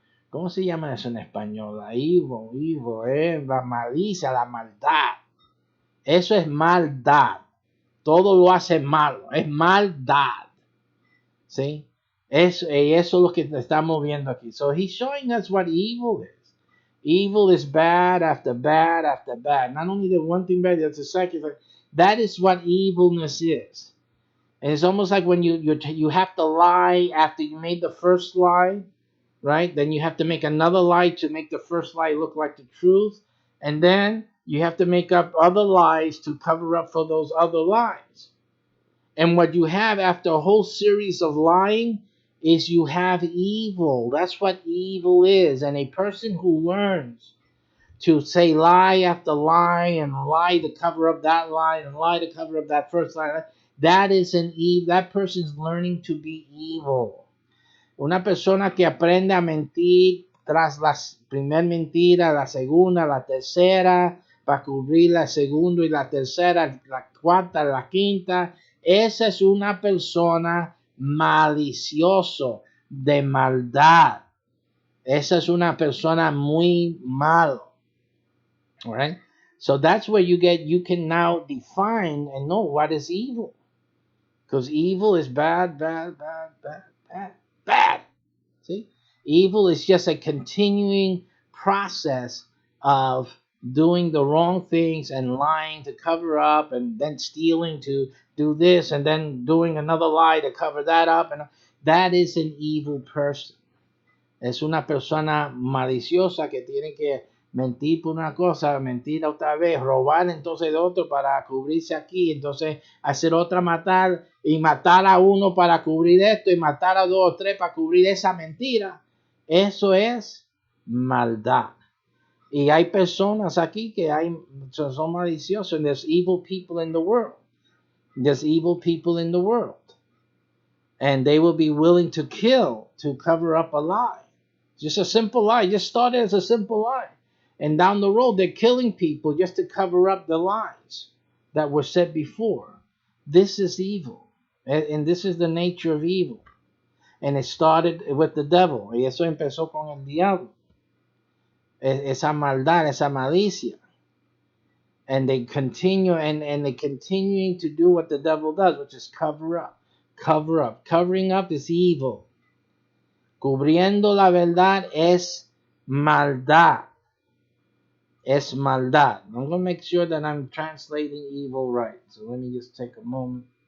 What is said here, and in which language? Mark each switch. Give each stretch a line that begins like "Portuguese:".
Spanish: ¿Cómo se llama eso en español? La evil, la malicia, la maldad. Eso es maldad. Todo lo hace malo. Es maldad. ¿Sí? Eso es lo que estamos viendo aquí.
English: So he's showing us what evil is. Evil is bad after bad after bad. Not only the one thing bad, there's a second. That is what evilness is. And it's almost like when you have to lie after you made the first lie, right? Then you have to make another lie to make the first lie look like the truth. And then you have to make up other lies to cover up for those other lies. And what you have after a whole series of lying is you have evil. That's what evil is. And a person who learns to say lie after lie and lie to cover up that lie and lie to cover up that first lie, that is an evil. That person's learning to be evil.
Spanish: Una persona que aprende a mentir tras la primera mentira, la segunda, la tercera, para cubrir la segunda y la tercera, la cuarta, la quinta, esa es una persona malicioso, de maldad. Esa es una persona muy malo.
English: All right? So that's where you can now define and know what is evil. Because evil is bad, bad, bad, bad, bad, bad. See? Evil is just a continuing process of doing the wrong things and lying to cover up and then stealing to do this and then doing another lie to cover that up. And that is an evil person.
Spanish: Es una persona maliciosa que tiene que mentir por una cosa, mentir otra vez, robar entonces de otro para cubrirse aquí, entonces hacer otra matar y matar a uno para cubrir esto y matar a dos o tres para cubrir esa mentira. Eso es maldad. Y hay personas aquí que son maliciosos.
English: And there's evil people in the world. There's evil people in the world. And they will be willing to kill to cover up a lie. Just a simple lie. Just started as a simple lie. And down the road, they're killing people just to cover up the lies that were said before. This is evil. And this is the nature of evil. And it started with the devil.
Spanish: Y eso empezó con el diablo. Esa maldad, esa malicia.
English: And they continue, and they continuing to do what the devil does, which is cover up. Cover up. Covering up is evil.
Spanish: Cubriendo la verdad es maldad. Es maldad.
English: I'm going to make sure that I'm translating evil right. So let me just take a moment.